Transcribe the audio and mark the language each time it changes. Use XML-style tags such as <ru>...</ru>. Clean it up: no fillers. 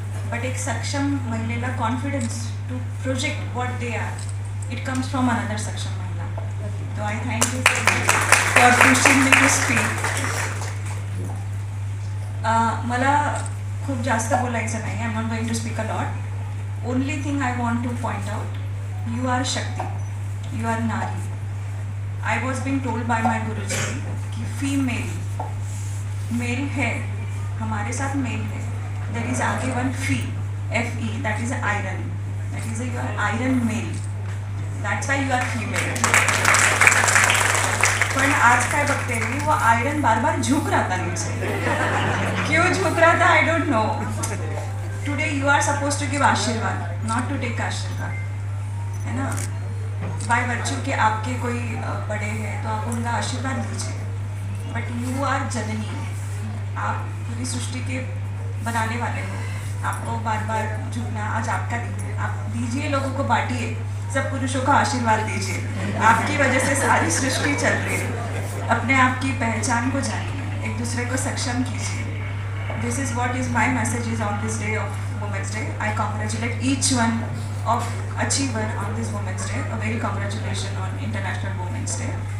<en>but</en> <mr>एक सक्षम महिलेला</mr> <en>Confidence to project what they are, it comes from another सक्षम महिला. तो I thank you for pushing me to speak.</en> <mr>मला खूप जास्त बोलायचं नाही.</mr> <en>I am not going to speak a lot. Only thing I want to point out, you are shakti, you are nari. I was being told by my</en> <hi>गुरुजी कि female male है, हमारे साथ मेल है.</hi> <en>There is</en> <hi>आगे</hi> <en>one फी, FE, that is iron. That is you are iron male. That's why you are female.</en> <mr>पण आज काय बघते मी,</mr> <hi>वो आयरन बार बार झुक रहा था नीचे. क्यों झुक रहा था</hi> <en>I don't know. Today you are supposed to give ashirwad, not to take ashirwad,</en> <hi>है ना.</hi> <en>by virtue</en> <hi>के आपके कोई बड़े हैं तो आप उनका आशीर्वाद दीजिए.</hi> <en>but you are</en> <hi>जननी, आप पूरी सृष्टि के बनाने वाले हो. आपको बार बार झुकना आज आपका दिन है. आप दीजिए, लोगों को बांटिए, सब पुरुषों का आशीर्वाद दीजिए. आपकी वजह से सारी सृष्टि चल रही है. अपने आप की पहचान को जानिए, एक दूसरे को सक्षम कीजिए.</hi> <en>This is what is my message is on this day of women's day. I congratulate each one of achiever on this Women's Day. A very congratulations on International Women's Day.</en>